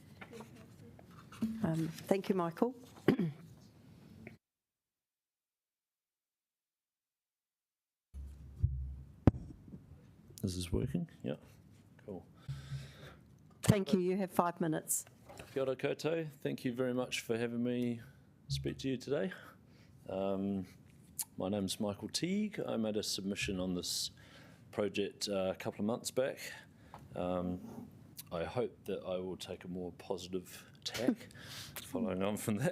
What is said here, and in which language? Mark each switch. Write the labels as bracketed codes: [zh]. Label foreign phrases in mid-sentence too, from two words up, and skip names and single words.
[en] Thank you, Michael. This is working? Yeah, cool. Thank you. You have 5 minutes. [mi] Kia ora koutou. [en] Thank you very much for having me speak to you today. My name's Michael Teague. I made a submission on this project a couple of months back. I hope that I will take a more positive tack following on from that.